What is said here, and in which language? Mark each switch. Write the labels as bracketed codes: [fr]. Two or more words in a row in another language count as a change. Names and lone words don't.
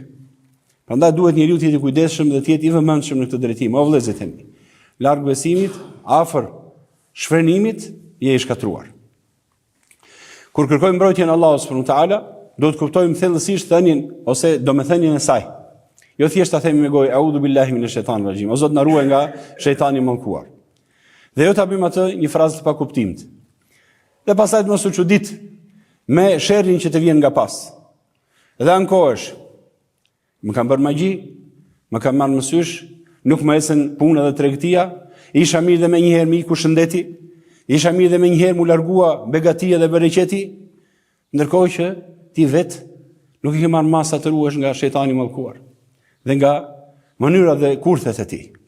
[sq] Prandaj duhet njeriu të jetë i kujdesshëm dhe të jetë i vëmendshëm në këtë drejtim. O vëllezërit e mi, larg besimit, afër shfrenimit, je i shkatruar. Kur kërkojmë mbrojtjen e Allahut [ar] سبحانه وتعالى, [sq] do të kuptojmë thellësisht thënien ose domethënien e saj. Jo thjesht ta themi me gojë [ar] "أعوذ بالله من الشيطان الرجيم", [sq] o Zot na ruaj nga shejtani i mallkuar. Dhe jo ta bëjmë atë një frazë të pakuptimt. Dhe pastaj të mos u çudit me sherrin që të vjen nga pas. Dhe ankohesh, më kanë bërë magji, më kanë marrë mësysh, nuk më ecën puna dhe tregtia, isha mirë dhe me njëherë mi ku shëndeti, isha mirë dhe me njëherë mu largua begatia dhe bereqeti, ndërkohë që ti vetë nuk i ke marrë masa të ruhesh nga shejtani i mallkuar dhe nga mënyra dhe kurthet e tij.